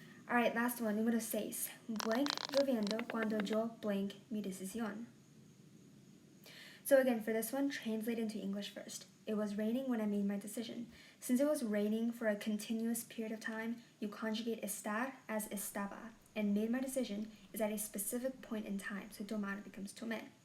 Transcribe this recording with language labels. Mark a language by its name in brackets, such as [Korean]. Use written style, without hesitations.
[English] Alright, last one, [Spanish] número 6. Blank lloviendo cuando yo blank mi decisión. [English] So again, for this one, translate into English first. It was raining when I made my decision. Since it was raining for a continuous period of time, you conjugate estar as estaba, and made my decision is at a specific point in time, so tomar becomes tomé.